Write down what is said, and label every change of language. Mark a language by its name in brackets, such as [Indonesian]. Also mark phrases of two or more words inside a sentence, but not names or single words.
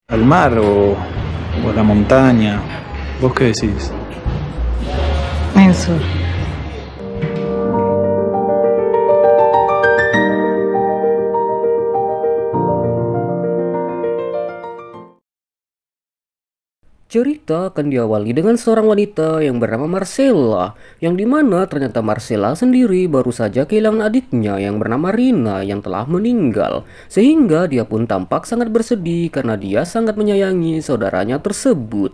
[Spanish] ¿Al mar o a la montaña? ¿Vos qué decís? Eso. [Indonesian] Cerita akan diawali dengan seorang wanita yang bernama Marcella, yang dimana ternyata Marcella sendiri baru saja kehilangan adiknya yang bernama Rina yang telah meninggal, sehingga dia pun tampak sangat bersedih karena dia sangat menyayangi saudaranya tersebut.